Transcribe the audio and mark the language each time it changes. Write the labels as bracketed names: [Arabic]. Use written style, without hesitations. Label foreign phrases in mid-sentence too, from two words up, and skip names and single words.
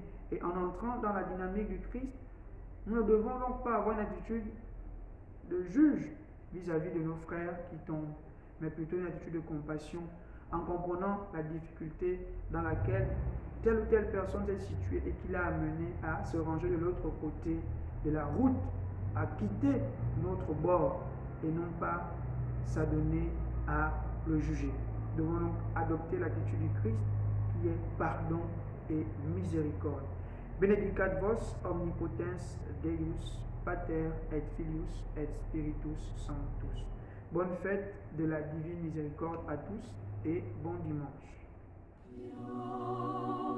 [French] Et en entrant dans la dynamique du Christ, nous ne devons donc pas avoir une attitude de juge vis-à-vis de nos frères qui tombent, mais plutôt une attitude de compassion, en comprenant la difficulté dans laquelle telle ou telle personne s'est située et qui l'a amené à se ranger de l'autre côté de la route, à quitter notre bord et non pas s'adonner à le juger. Nous devons donc adopter l'attitude du Christ qui est pardon et miséricorde. [Latin] Benedicat vos omnipotens Deus, Pater et Filius et Spiritus Sanctus. [French] Bonne fête de la divine miséricorde à tous et bon dimanche.